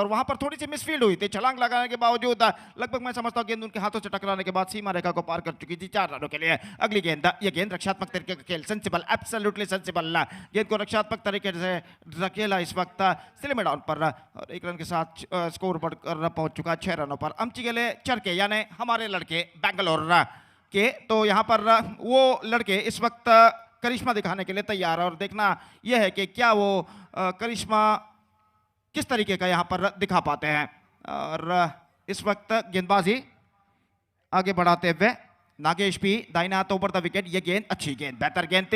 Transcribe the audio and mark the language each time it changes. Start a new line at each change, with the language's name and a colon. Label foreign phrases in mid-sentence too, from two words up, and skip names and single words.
Hindi: और वहां पर थोड़ी सी मिसफील्ड हुई थी, छलांग लगाने के बावजूद लगभग मैं समझता हूं गेंद उनके हाथों से टकराने के बाद सीमा रेखा को पार कर चुकी थी 4 रनों के लिए। अगली गेंद, ये गेंद रक्षात्मक तरीके का खेल, सेंसिबल,
English: absolutely sensible,
Hindi: गेंद को रक्षात्मक तरीके से रखेला इस वक्त
English: slim down
Hindi: पर, और 1 रन के साथ स्कोर बढ़कर पहुंच चुका 6 रनों पर।
Marathi: अमची गेले चरके
Hindi: यानी हमारे लड़के बेंगलोर के, तो यहाँ पर वो लड़के इस वक्त करिश्मा दिखाने के लिए तैयार है। और देखना यह है कि क्या वो करिश्मा किस तरीके का यहाँ पर दिखा पाते हैं। और इस वक्त गेंदबाजी आगे बढ़ाते हुए नागेश पी, दाहिने हाथ
English: over the wicket,
Hindi: ये गेंद अच्छी गेंद, बेहतर गेंद थी।